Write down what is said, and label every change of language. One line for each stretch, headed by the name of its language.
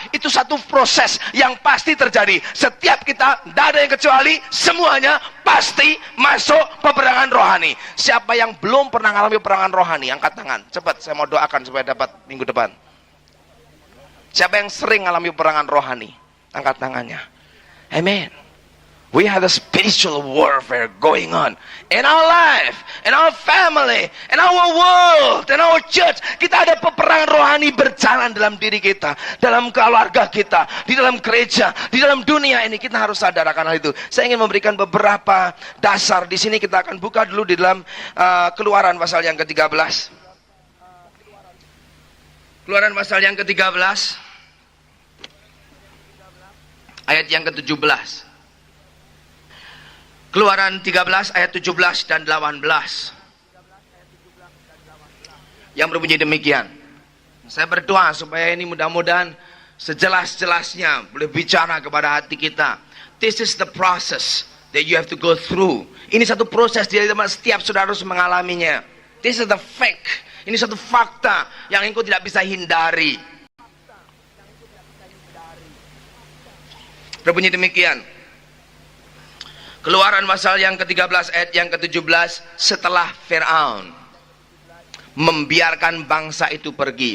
Indonesian: Itu satu proses yang pasti terjadi. Setiap kita, tidak ada yang kecuali, semuanya pasti masuk peperangan rohani. Siapa yang belum pernah mengalami peperangan rohani, angkat tangan. Cepat, saya mau doakan supaya dapat minggu depan. Siapa yang sering mengalami peperangan rohani, angkat tangannya. Amen.
English: We have a spiritual warfare going on in our life, in our family, in our world, in our church.
Indonesian: Kita ada peperangan rohani berjalan dalam diri kita, dalam keluarga kita, di dalam gereja, di dalam dunia ini. Kita harus sadar akan hal itu. Saya ingin memberikan beberapa dasar. Di sini kita akan buka dulu di dalam Keluaran pasal yang ke-13. Keluaran pasal yang ke-13, ayat yang ke-17. Keluaran 13 ayat 17 dan 18 yang berbunyi demikian. Saya berdoa supaya ini mudah-mudahan sejelas-jelasnya boleh bicara kepada hati kita.
English: This is the process that you have to go through.
Indonesian: Ini satu proses di dalam setiap saudara harus mengalaminya.
English: This is the fact.
Indonesian: Ini satu fakta yang engkau tidak bisa hindari. Berbunyi demikian. Keluaran pasal yang ke-13 ayat yang ke-17, setelah Firaun membiarkan bangsa itu pergi.